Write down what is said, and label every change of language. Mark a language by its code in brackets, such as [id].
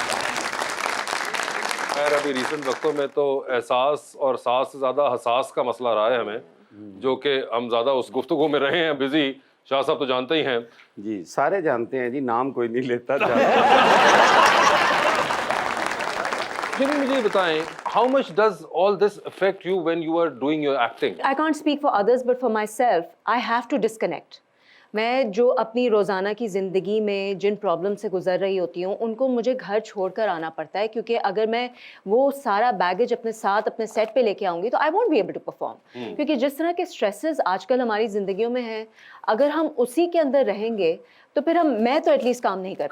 [hi] खैर अभी रिसेंट वक्तों में तो एहसास और सास से ज्यादा हसास का मसला रहा है हमें, जो कि हम ज्यादा उस गुफ्तगू में रहे हैं बिजी। शाह साहब तो जानते ही हैं जी, सारे जानते हैं जी, नाम कोई नहीं लेता। फिर मुझे ये बताएं, [en] How much does all this affect you when you are doing your acting? I can't speak for others, but for myself, I have to disconnect. [hi] मैं जो अपनी रोज़ाना की ज़िंदगी में जिन प्रॉब्लम से गुजर रही होती हूँ, उनको मुझे घर छोड़कर आना पड़ता है, क्योंकि अगर मैं वो सारा बैगेज अपने साथ अपने सेट पे लेके आऊँगी तो [en] I won't be able to perform. [hi] क्योंकि जिस तरह के स्ट्रेसेस आजकल हमारी ज़िंदगियों में हैं, अगर हम उसी के अंदर रहेंगे तो फिर मैं तो एटलीस्ट काम नहीं कर